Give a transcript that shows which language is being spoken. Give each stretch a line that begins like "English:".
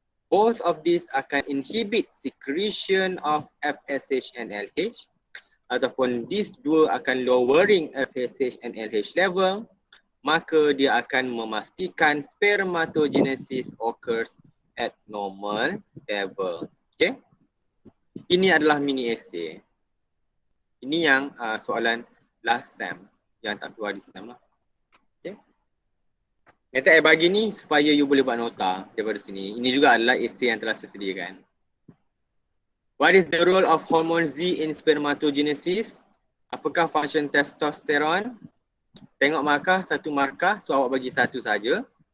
English: Both of these
Malay: akan
English: inhibit secretion of FSH and LH,
Malay: ataupun
English: these
Malay: dua akan
English: lowering FSH and LH level,
Malay: maka dia akan memastikan
English: spermatogenesis occurs at normal level. Okay.
Malay: Ini adalah mini essay. Ini yang soalan last sem yang tak keluar di sem lah. Okay. Nanti saya bagi ni supaya you boleh buat nota daripada sini. Ini juga adalah essay yang telah saya sediakan.
English: What is the role of hormone Z in spermatogenesis?
Malay: Apakah function testosterone? Tengok markah, satu markah, so awak bagi satu saja.